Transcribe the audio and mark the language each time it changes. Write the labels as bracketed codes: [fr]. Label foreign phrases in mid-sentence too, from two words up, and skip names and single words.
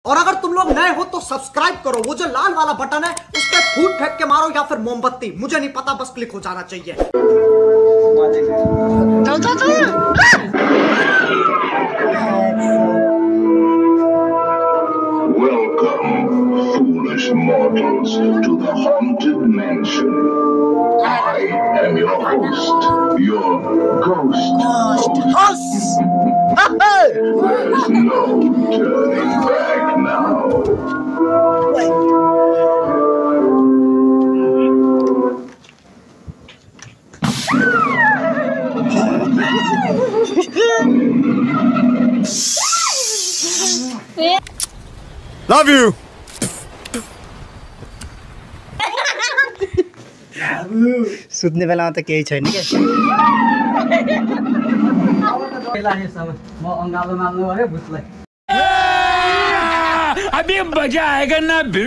[hi] और अगर तुम लोग नए हो तो सब्सक्राइब करो, वो जो लाल वाला बटन है उस पर फूट फेंक के मारो या फिर मोमबत्ती, मुझे नहीं पता, बस क्लिक हो जाना चाहिए। [en] Welcome, foolish mortals, to the Haunted Mansion. I am your host, your ghost host. There's no turning back now. Love you. [ne] सुत्ने बेलामा त केही छैन के म अंगालो मान्नु पर्यो भुतलाई [hi] अभी मजा आएगा ना भिड।